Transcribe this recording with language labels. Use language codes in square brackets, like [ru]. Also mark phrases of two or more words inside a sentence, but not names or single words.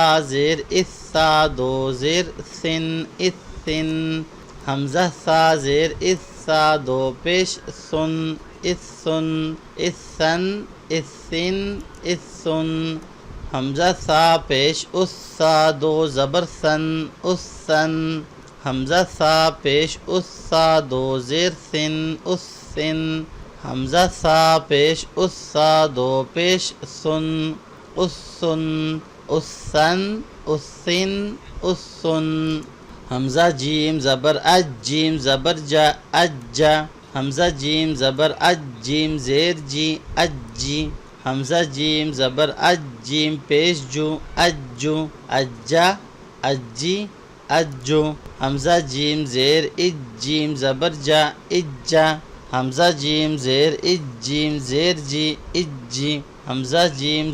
[ur] زیر اسا دو زیر سن اسن حمزہ سا زیر اسا دو پیش سن اسن اسن اسن اسن حمزہ سا پیش اسا دو زبر سن اسن حمزہ سا پیش اسا دو زیر سن اسن حمزہ سا پیش اسا دو پیش سن اسن اسن اسن اسن حمزہ جیم زبر اج جیم زبر جا اجا حمزہ جیم زبر اج جیم زیر جی اجی حمزہ جیم زبر اج جیم پیش جو اجو اجا اجی اجو حمزہ جیم زیر اج جیم زبر جا اجا حمزہ جیم زیر اج جیم زیر جی اجی حمزہ جیم